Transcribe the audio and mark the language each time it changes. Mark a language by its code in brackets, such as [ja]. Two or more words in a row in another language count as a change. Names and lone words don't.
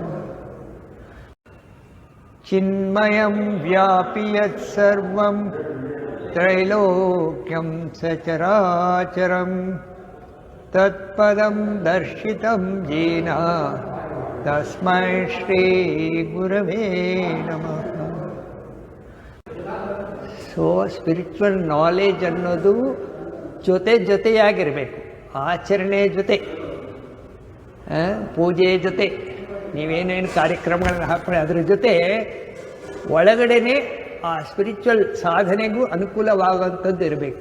[sa] ಚಿನ್ಮಯಂ ವ್ಯಾಪಿ ಯತ್ ಸರ್ವಂ ತ್ರೈಲೋಕ್ಯಂ ಸಚರಾಚರಂ ತತ್ಪದಂ ದರ್ಶಿತಂ ಯೇನ ತಸ್ಮೈ ಶ್ರೀ ಗುರವೇ ನಮಃ. [en] so spiritual knowledge [kn] ಅನ್ನೋದು ಜೊತೆಯಾಗಿರಬೇಕು. ಆಚರಣೆ ಜೊತೆ, ಪೂಜೆ ಜೊತೆ, ನೀವೇನೇನು ಕಾರ್ಯಕ್ರಮಗಳನ್ನ ಹಾಕ್ಕೊಳ್ಳಿ ಅದರ ಜೊತೆ ಒಳಗಡೆನೆ ಆ ಸ್ಪಿರಿಚುವಲ್ ಸಾಧನೆಗೂ ಅನುಕೂಲವಾಗುವಂಥದ್ದು ಇರಬೇಕು.